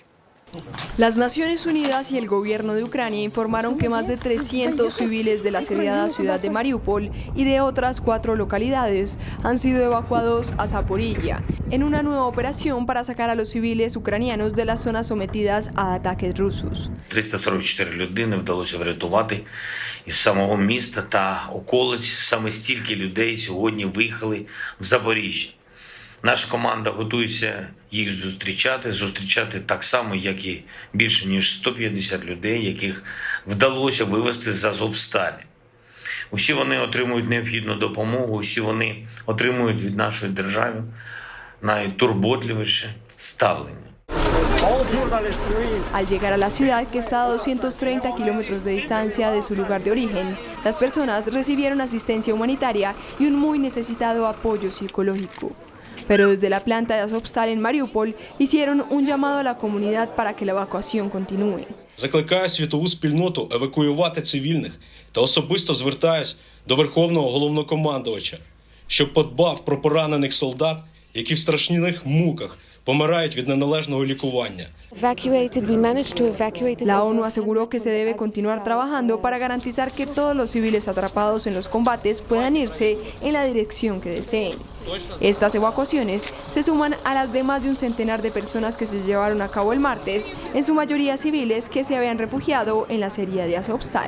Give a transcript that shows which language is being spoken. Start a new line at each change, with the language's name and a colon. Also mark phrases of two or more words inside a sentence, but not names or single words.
Spanish: Las Naciones Unidas y el gobierno de Ucrania informaron que más de 300 civiles de la asediada ciudad de Mariupol y de otras 4 localidades han sido evacuados a Zaporilla, en una nueva operación para sacar a los civiles ucranianos de las zonas sometidas a ataques rusos.
Ukrainian: 344 людини вдалося врятувати із самого міста та околиць. Саме стільки людей сьогодні виїхали в Запоріжжя. Наша команда готується їх зустрічати так само, як і більше ніж 150 людей, яких вдалося вивезти з Азовсталі. Усі вони отримують необхідну допомогу, усі вони отримують від нашої держави найтурботливіше ставлення.
Spanish: Al llegar a la ciudad, que está a 230 kilómetros de distancia de su lugar de origen, las personas recibieron asistencia humanitaria y un muy necesitado apoyo psicológico. Pero desde la planta de Azovstal en Mariupol hicieron un llamado a la comunidad para que la evacuación continúe.
Ukrainian: Закликаю світову спільноту евакуювати цивільних та особисто звертаюсь до Верховного Головнокомандувача, щоб подбав про поранених солдат, які в страшних муках помирають від неналежного лікування.
Spanish: La ONU aseguró que se debe continuar trabajando para garantizar que todos los civiles atrapados en los combates puedan irse en la dirección que deseen. Estas evacuaciones se suman a las de más de un centenar de personas que se llevaron a cabo el martes, en su mayoría civiles que se habían refugiado en la acería de Azovstal.